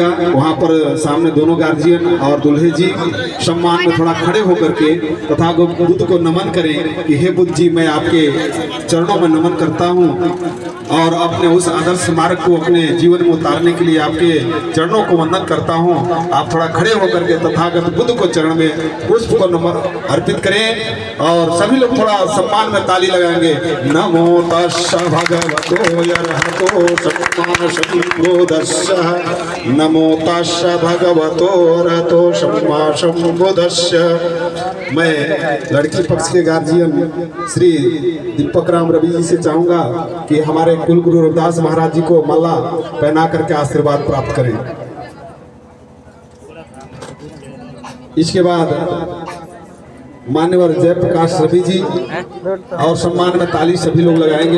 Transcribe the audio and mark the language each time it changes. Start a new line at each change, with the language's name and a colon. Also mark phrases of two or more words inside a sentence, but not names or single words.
Hindi: वहाँ पर सामने दोनों गार्जियन और दुल्हे जी सम्मान में थोड़ा खड़े होकर के तथागत बुद्ध को नमन करें कि हे बुद्ध जी, मैं आपके चरणों में नमन करता हूँ और अपने उस आदर्श मार्ग को अपने जीवन में उतारने के लिए आपके चरणों को वंदन करता हूँ। आप थोड़ा खड़े होकर के तथागत बुद्ध को चरण में पुष्प को नमन अर्पित करें और सभी लोग थोड़ा सम्मान में ताली लगाएंगे।
Pali: नमो तस्स भगवतो अरहतो सम्मा सम्बुद्धस्स, नमो तस्स भगवतो अरहतो सम्मा सम्बुद्धस्स।
Hindi: मैं लड़की पक्ष के गार्जियन श्री दीपक राम रवि जी से चाहूंगा कि हमारे कुल गुरु रविदास महाराज जी को माला पहना करके आशीर्वाद प्राप्त करें। इसके बाद मान्यवर जयप्रकाश रवि जी और सम्मान में ताली सभी लोग लगाएंगे।